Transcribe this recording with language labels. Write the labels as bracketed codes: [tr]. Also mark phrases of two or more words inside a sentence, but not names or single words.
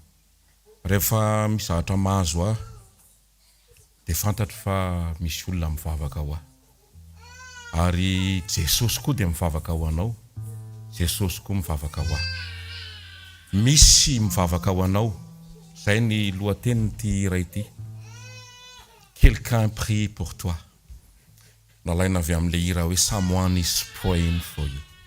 [mg] Rehefa misy zavatra mahazo aho, dia fantatro fa misy olona mivavaka ho aho. Ary Jesosy koa dia mivavaka ho anao, Jesosy koa mivavaka ho aho. Misy mivavaka ho anao, zay ny lohatenin'ity iray ity. [fr] Quelqu'un prie pour toi. [mg] Nalaina avy amin'ilay hira hoe [en] someone is praying for you.